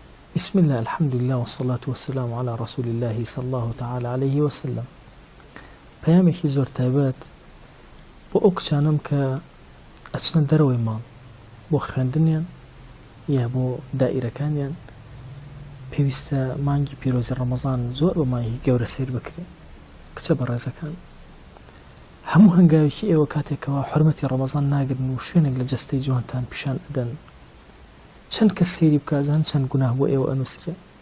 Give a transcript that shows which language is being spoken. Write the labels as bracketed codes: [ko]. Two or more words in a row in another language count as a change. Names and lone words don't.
[ar] بسم الله الحمد لله والصلاة والسلام على رسول الله صلى الله تعالى عليه وسلم. [ckb] پەیامێکی زۆر تایبەت بۆ ئەو کچانم کە ئەچنە دەرەوەی ماڵ بۆ خوێندنیان یا بۆ دائیرەکانیان پێویستە مانگی پیرۆزی ڕەمەزان زۆر بە مانگی گەورە سیر بکرێت. کچە بەڕێزەکان، هەموو هەنگاوێکی ئێوە کاتێکەوە حورمەتی ڕەمەزان ناگرن و شوێنێک لە جەستەی جوانتان پیشان ئەدەن، چەند کەس سەیری بکازان چەند گوناه بۆ ئێوە ئەنووسرێ.